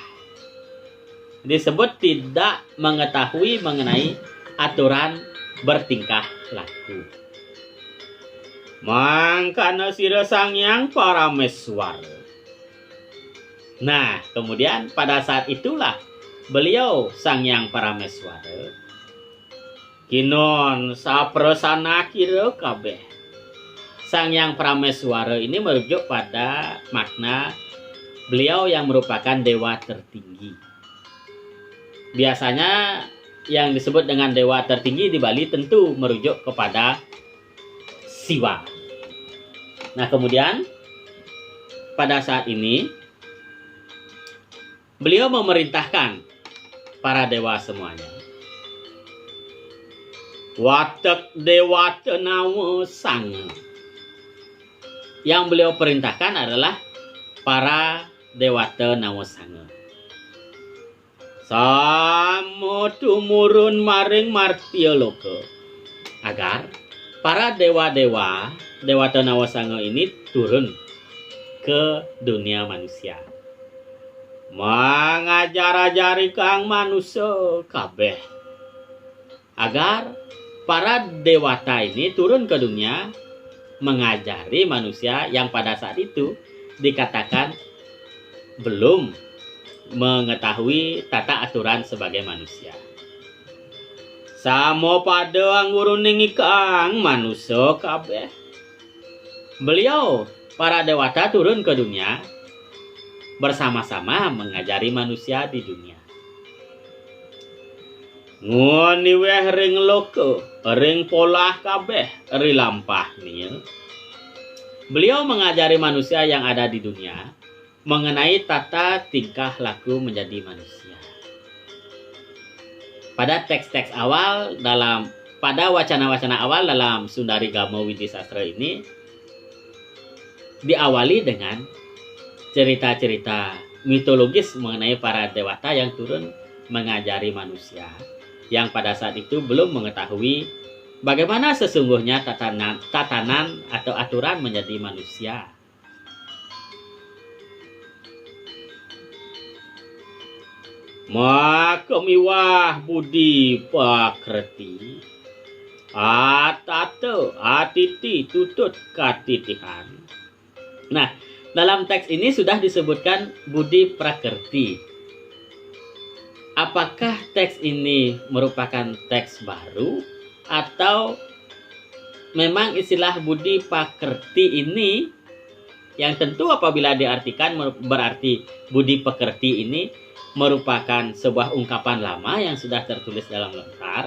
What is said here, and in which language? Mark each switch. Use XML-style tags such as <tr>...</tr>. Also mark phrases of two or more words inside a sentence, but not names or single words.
<id>Disebut tidak mengetahui mengenai aturan bertingkah laku.</id> <kaw>Mangkana sira Sangyang Parameswara.</kaw> <id>Nah, kemudian pada saat itulah beliau Sangyang Parameswara</id> <kaw>kinon saprasana kira kabeh.</kaw> <id>Sangyang Parameswara ini merujuk pada makna beliau yang merupakan dewa tertinggi. Biasanya yang disebut dengan dewa tertinggi di Bali tentu merujuk kepada Siwa. Nah, kemudian pada saat ini beliau memerintahkan para dewa semuanya</id> <kaw>watek dewata nawa sanga.</kaw> <id>Yang beliau perintahkan adalah para dewata nawa sanga.</id> <kaw>Samo tumurun maring martya loka,</kaw> <id>agar para dewa-dewa, dewata nawa sanga ini turun ke dunia manusia.</id> <kaw>Mengajar-ajari kang manusia kabeh,</kaw> <id>agar para dewata ini turun ke dunia mengajari manusia yang pada saat itu dikatakan belum mengetahui tata aturan sebagai manusia.</id> <kaw>Samo pada angguruning kang manusia kabeh.</kaw> <id>Beliau para dewata turun ke dunia bersama-sama mengajari manusia di dunia.</id> <kaw>Ngoni weh ring loka, ring polah kabeh, ri lampah nih.</kaw> <id>Beliau mengajari manusia yang ada di dunia mengenai tata tingkah laku menjadi manusia. Pada teks-teks awal pada wacana-wacana awal dalam Sundari Gama Widisastra ini diawali dengan cerita-cerita mitologis mengenai para dewata yang turun mengajari manusia yang pada saat itu belum mengetahui bagaimana sesungguhnya tatanan atau aturan menjadi manusia.</id> <kaw>Makemiwah budi pakrti, atate atiti tutut katitihan.</kaw> <id>Nah, dalam teks ini sudah disebutkan budi prakerti. Apakah teks ini merupakan teks baru atau memang istilah budi pakerti ini yang tentu apabila diartikan berarti budi pekerti ini merupakan sebuah ungkapan lama yang sudah tertulis dalam lontar.</id>